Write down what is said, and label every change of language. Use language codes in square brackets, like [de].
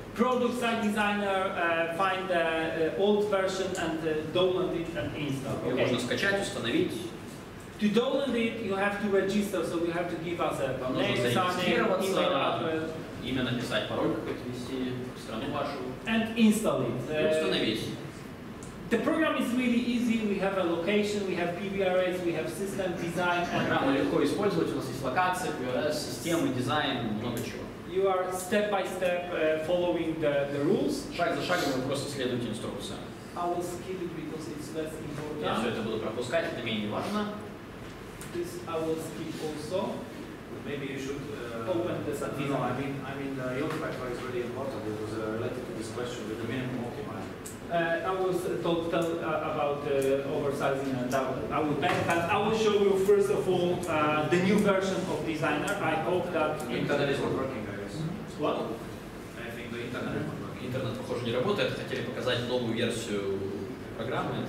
[en] Product Site Designer, find the old version and download it and install. Okay. [ru] Можно скачать, установить. [en] To download it, you have to register, so you have to give us a name, surname, email address. [ru] Имя написать, пароль какой-то ввести, страну вашу. [en] And install it. [ru] Установить. [en] The program is really easy. We have a location, we have PVRS, we have system design. [ru] Программу легко использовать. У нас есть локация, PVRS, системы, дизайн, много чего. [en] You are step by step following the rules. [ru] Шаг за шагом вы просто следуете инструкциям. [en] I will skip it because it's less important. [ru] Я все это буду пропускать, это менее важно. [en] This I will skip also. Maybe you should open the subject. No, I mean the yield factor is really important. It was related to this question with the minimum optimizer. I was told about oversizing and I will back, but I will show you first of all the new version of Designer. I hope that internet is not working, I guess. What? I think the internet is not working. [ru] Интернет, похоже, не работает. Хотели показать новую версию программы.